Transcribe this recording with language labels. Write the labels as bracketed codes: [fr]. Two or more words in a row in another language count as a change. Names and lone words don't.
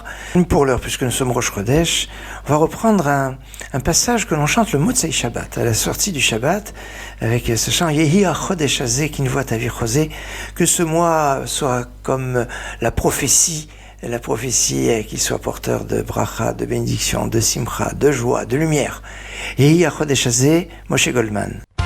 [fr] Pour l'heure, puisque nous sommes [he] ראש חודש, [fr] on va reprendre un passage que l'on chante le [he] מוצאי שבת, [fr] à la sortie du Shabbat, avec ce chant [he] יהי החודש הזה כנבואת אביר חוזה, [fr] que ce mois soit comme la prophétie qu'il soit porteur de bracha, de bénédiction, de simcha, de joie, de lumière. Yehi HaChodesh Hazeh, Moshe Goldman.